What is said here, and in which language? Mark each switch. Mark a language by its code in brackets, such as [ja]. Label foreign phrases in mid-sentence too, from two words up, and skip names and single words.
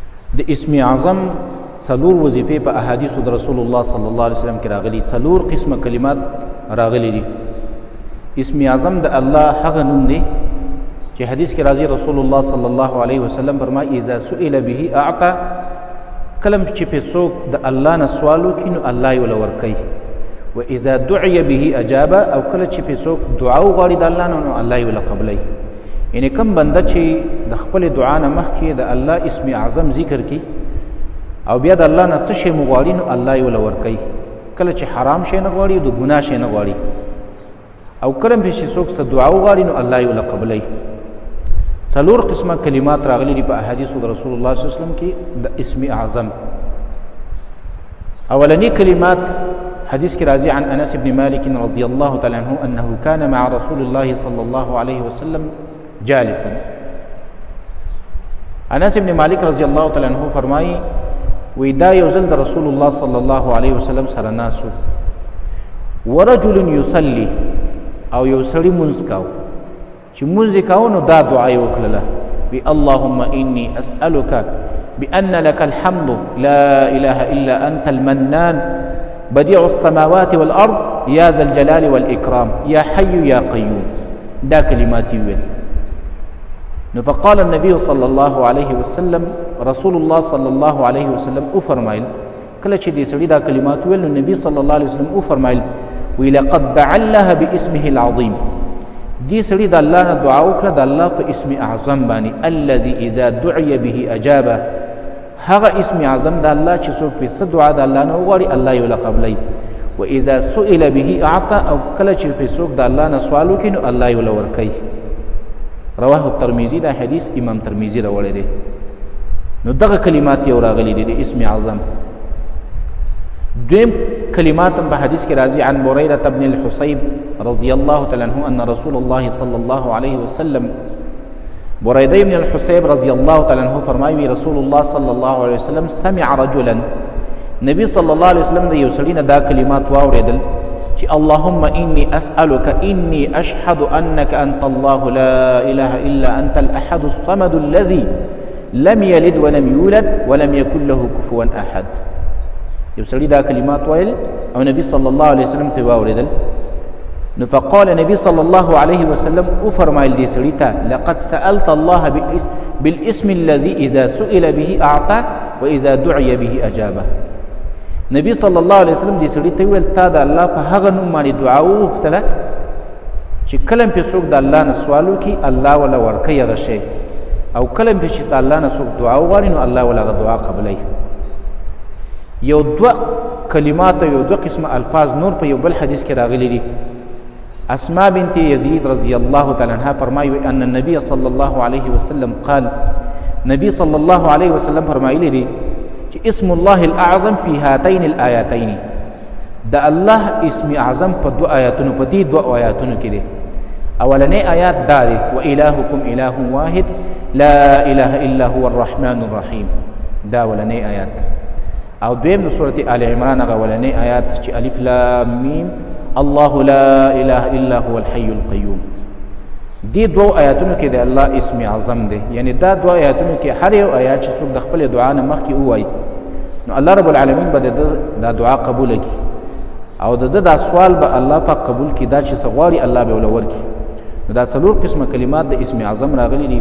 [ps] د اسم اعظم څلور وظیفې په احادیث د رسول الله [ar] صلی الله علیه وسلم [ps] کې راغلي، څلور قسمه کلمات راغلي دي. اسم اعظم د الله هغه نوم دی چې حدیث کې راځي، رسول الله [ar] صلی الله علیه وسلم [ps] فرمایي [ar] اذا سئل به اعطى، [ps] کلم چې په څوک د الله نه سوال وکړي نو الله یې ول ورکوي، [ar] و اذا دعي به اجابه، [ps] او کله چې په څوک دعا وغواړي د الله نه نو الله یې ول قبلوي. یعنی کم بنده چې د خپل دعا نه مخکې د الله اسم اعظم ذکر کړي او بیا د الله نه څه شی مغواړي نو الله یې ول ورکوي. کله چې حرام شی نه غواړي د ګناه شی نه غواړي، او کله چې څوک څه دعا وغواړي نو الله یې ول قبلوي. څلور قسمه کلمات راغلي دي په احادیث د رسول الله [ar] صلی الله علیه وسلم [ps] کې د اسم اعظم. اولنی کلمات حدیث کی راضی [ar] عن انس بن مالک رضی الله تعالی عنہ انه كان مع رسول الله صلی الله علیه وسلم جالسا. انس بن مالک رضی الله تعالی عنہ [ps] فرمایي وی دا یو ځل د رسول الله صلی الله علیه وسلم سره ناسو، [ar] ورجل یصلی، [ps] او یو سړی مونځ کاو، چې مونځ کاو نو دا دعا یې وکړله، [ar] وی اللهم انی اسألک بأن لك الحمد لا إله إلا أنت المنان بديع السماوات والأرض يا ذا الجلال والإكرام يا حي يا قيوم. [ps] دا كلمات ويل. [ar] فقال النبي صلى الله عليه وسلم، رسول الله صلى الله عليه وسلم [ps] أفرمائل کله چې دې سړي دا کلمات ویل نو نبی [ar] صلی الله علیه وسلم [ps] أفرمائل وی [ar] لقد دعا الله باسمه العظيم، [ps] دې سړي د الله نه دعا وکړه د الله په اسم اعظم باندې، [ar] الذي اذا دعي به اجابه، [ps] هغه اسم اعظم د الله چې څوک په څه دعا د الله نه وغواړي الله یې ول قبلوي، [ar] و اذا سئل به اعطى، [ps] او کله چې په څوک د الله نه سوال وکړي نو الله یې ول ورکوي. [ar] رواه الترمذي، [ps] دا حدیث امام ترمذي راوړی دی. نو دغه کلمات یو راغلي دي د اسم اعظم. دویم کلمات په حدیث کې راځي [ar] عن بريدة بن الحصيب رضي الله تعالى عنه ان رسول الله صلى الله عليه وسلم، بريدة بن الحصيب رضي الله تعالى عنه [ps] فرمایي [ar] رسول الله صلى الله عليه وسلم سمع رجلا، [ps] نبی صلی الله علیه وسلم د یو سړي نه دا کلمات واورېدل چې [ar] اللهم اني اسألك اني اشهد انك انت الله لا اله الا انت الاحد الصمد الذي لم يلد ولم يولد ولم يكن له كفوا احد. [ps] یو سړي دا کلمات ویل او نبی [ar] صلی الله علیه وسلم [ps] ته واورېدل. [ar] نو فقال نبی صلی الله علیه وسلم [ps] وفرمایل دې سړي ته [ar] لقد سألت الله بالاسم الذي اذا سئل به اعطاك واذا دعي به اجابه. [ps] نبی [ar] صلی الله علیه وسلم [ps] دې سړي ته ویل تا د الله په هغه نوم باندې دعا وغوښتله چې کله پې څوک د الله نه سوال وکړي الله وله ورکوي هغه شی، او کله پې چې د الله نه څوک دعا وغواړي نو الله وله هغه دعا قبلوي. یو دوه کلمات او یو دوه قسمه الفاظ نور په یو بل حدیث کې راغلي دي. اسماء بنت یزید [ar] رضی الله تعالی عنها [ps] فرمایي [ar] ان النبي صلی الله علیه وسلم قال، [ps] نبی [ar] صلی الله علیه وسلم [ps] فرمایلی دي چې [ar] اسم الله الاعظم في هاتين الآياتين، [ps] د الله اسم اعظم په دو آیاتونو، په دې دوه آیاتونو کې دي. اولنې آیات دا دی [ar] وإلهكم إله واحد لا إله إلا هو الرحمن الرحيم، [ps] دا اولنې آیات. او دویم د سورة آل عمران هغه اولنې آیات چې [ar] الف لام میم الله لا اله الا هو الحي القيوم. [ps] دې دوه آیاتونو کې د الله اسم اعظم دی. یعنی دا دوه آیاتونو کې هر یو آیات چې څوک د خپل دعا نه مخکې ووایي نو [ar] الله رب العالمین [ps] به دا دعا قبول کړي او د دا سوال به الله پاک قبول کړي، دا چې څه غواړي الله به ول ورکړي. نو دا څلور قسمه کلمات د اسم اعظم راغلي دي.